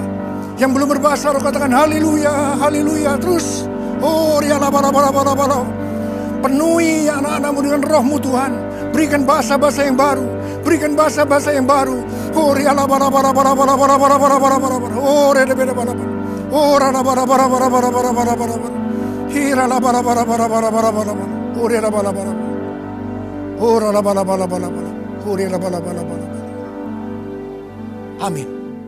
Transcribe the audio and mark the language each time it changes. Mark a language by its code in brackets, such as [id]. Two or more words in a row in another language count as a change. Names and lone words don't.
[id] Yang belum berbahasa roh katakan haleluya, haleluya. Terus. Oh, ya lama. Penuhi anak-anak-Mu dengan Roh-Mu Tuhan. Berikan bahasa-bahasa yang baru. Berikan bahasa-bahasa yang baru. Oh, ya lama. Oh, reda beda bala. Oh, rada bala. Hira la bala. Oh, reda bala. Oh, rada bala. Oh, reda bala. Amin.